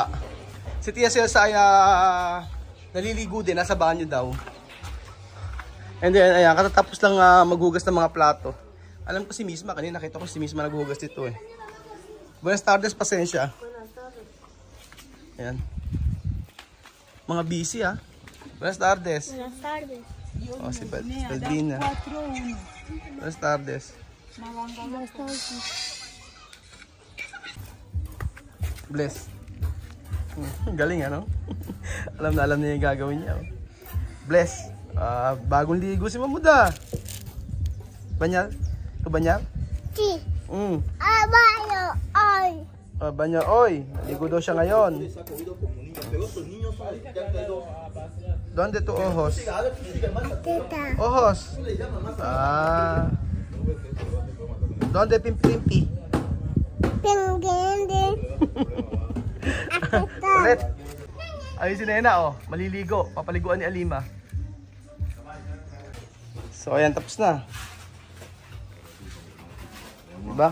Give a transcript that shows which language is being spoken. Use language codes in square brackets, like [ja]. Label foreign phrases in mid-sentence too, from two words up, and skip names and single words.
[tl] Si Tia Celsa ay naliligo din, nasa banyo daw. [en] And then, [tl] ayan, katatapos lang maghugas ng mga plato. Alam ko si Misma, kanina nakita ko si Misma naghugas dito [es] Buenas tardes, [tl] pasensya. Ayan. Mga busy ah. [es] Buenas tardes. Buenas tardes. [tl] Oh, si Balbina. [es] Buenas tardes. Buenas tardes. Bless. [tl] Galing ano? Alam niya yung gagawin niya. Oh. Bless. Bagong ligo si Mamuda. Banyal? Ito banyal? [es] Si. [tl] Banyo, oy. Banyo, oy. Ligo daw siya ngayon. [es] Donde tu ojos? [tl] Tita. [es] Ojos. Donde pimpimpi? Pinggindi. [tl] Ulit. Ayun si Nena, oh. Maliligo. Papaliguan ni Alima. So, ayan. Tapos na. Diba?